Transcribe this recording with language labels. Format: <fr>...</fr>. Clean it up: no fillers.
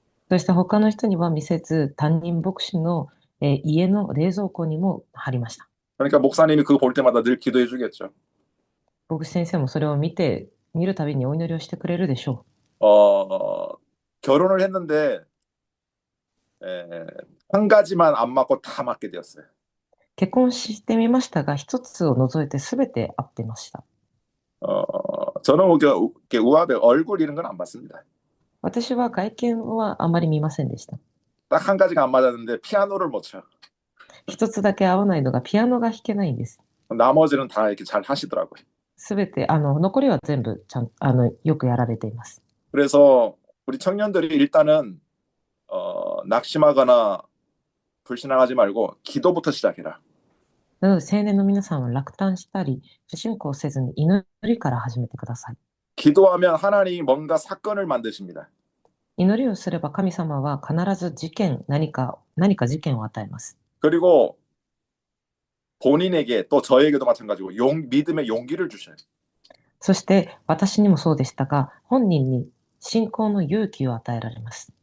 <ja>そして他の人には見せず、担任牧師の家の冷蔵庫にも貼りました。</ja> <ko>그러니까 목사님이 그거 볼 때마다 늘 기도해 주겠죠.</ko> <ja>牧師先生もそれを見るたびにお祈りをしてくれるでしょ</ja> <ko>결혼을 했는데 한 가지만 안 맞고 다 맞게 되었어요.</ko> <ja>う。結婚してみましたが、一つを除いて全て合ってました。</ja> <ko>저는 이렇게 우아배 얼굴 이런 건 안 봤습니다.</ko> <ja>私は外見はあまり見ませんでした。</ja> <ko>딱 한 가지가 안 맞았는데 피아노를 못 쳐.</ko> <ja>一つだけ合わないのがピアノが弾けないんです。</ja> <ko>나머지는 다 이렇게 잘 하시더라고요.</ko> <ja>すべて残りは全部よくやられています。</ja> <ko>그래서 우리 청년들이 일단은 낙심하거나 불신앙하지 말고 기도부터 시작해라.</ko> <ja>なので青年の皆さんは落胆したり不信仰せずに祈りから始めてください。</ja> <ko>기도하면 하나님이 뭔가 사건을 만드십니다.</ko> <ja>祈りをすれば神様は必ず何か事件を与えます。</ja> <ko>그리고 본인에게 또 저에게도 마찬가지고 믿음의 용기를 주셔요.</ko> <ja>そして私にもそうでしたが、本人に信仰の勇気を与えられます。</ja>